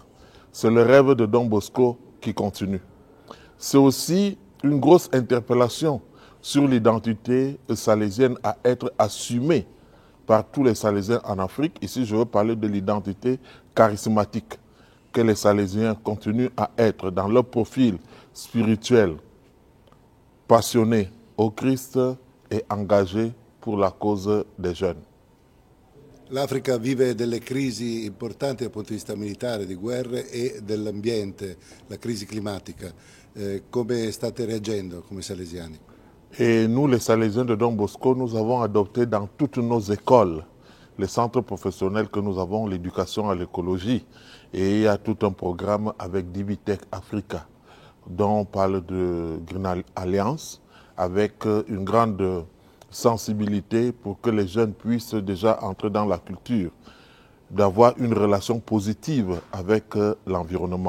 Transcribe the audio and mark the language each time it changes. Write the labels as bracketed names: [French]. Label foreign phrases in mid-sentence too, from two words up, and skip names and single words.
[French] C'est le rêve de Don Bosco qui continue. C'est aussi une grosse interpellation sur l'identité salésienne à être assumée par tous les Salésiens en Afrique. Ici, je veux parler de l'identité charismatique que les Salésiens continuent à être dans leur profil spirituel, passionné au Christ et engagé pour la cause des jeunes. [Italian] L'Africa vive delle crisi importanti dal punto di vista militare, di guerre e dell'ambiente, la crisi climatica. Come state reagendo come salesiani? [French] Et nous, les Salésiens de Don Bosco, nous avons adopté dans toutes nos écoles, les centres professionnels que nous avons, l'éducation à l'écologie. Et il y a tout un programme avec Divitech Africa, dont on parle de Green Alliance, avec une grande sensibilité pour que les jeunes puissent déjà entrer dans la culture, d'avoir une relation positive avec l'environnement.